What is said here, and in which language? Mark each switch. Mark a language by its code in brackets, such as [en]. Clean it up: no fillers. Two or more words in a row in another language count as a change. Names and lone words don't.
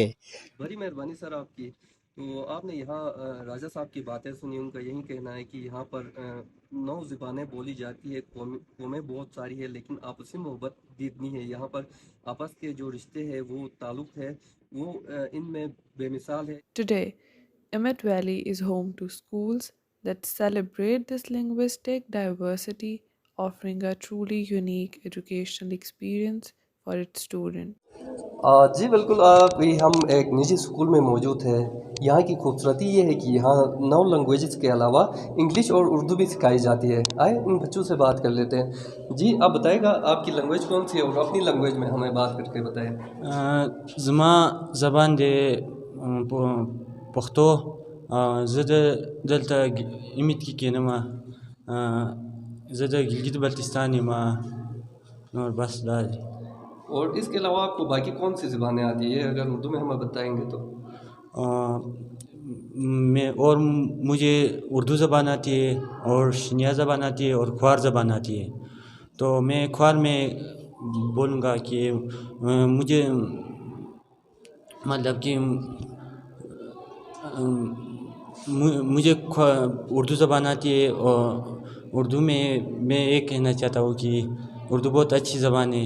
[ur] بڑی مہربانی سر آپ کی. تو آپ نے یہاں راجہ صاحب کی باتیں سنی، ان کا یہی کہنا ہے کہ یہاں پر 9 زبانیں بولی جاتی ہے، قومیں بہت ساری ہے، لیکن آپسی محبت بھی اتنی ہے یہاں پر، آپس کے جو رشتے ہیں وہ تعلق ہے وہ ان میں بے مثال ہے۔ [en] Today, Emmett Valley is home to schools that celebrate this linguistic diversity, offering a truly unique educational experience for its students. [ur] جی بالکل، ابھی ہم ایک نجی اسکول میں موجود ہے۔ یہاں کی خوبصورتی یہ ہے کہ یہاں 9 لینگویجز کے علاوہ انگلش اور اردو بھی سکھائی جاتی ہے۔ آئے ان بچوں سے بات کر لیتے ہیں۔ جی آپ بتائے گا آپ کی لینگویج کون سی ہے اور اپنی لینگویج میں ہمیں بات کر کے بتائیں۔ [ps] زما زبان دی پښتو. زه دلته امید کې کینم. زه د ګلګت بلتستان یم. نور بس دا دی. [ur] اور اس کے علاوہ آپ کو باقی کون سی زبانیں آتی ہیں اگر اردو میں ہمیں بتائیں گے تو؟ اور مجھے اردو زبان آتی ہے اور شنیا زبان آتی ہے اور کھوار زبان آتی ہے. تو میں کھوار میں بولوں گا کہ مجھے مطلب کہ مجھے اردو زبان آتی ہے اور اردو میں یہ کہنا چاہتا ہوں کہ اردو بہت اچھی زبان ہے.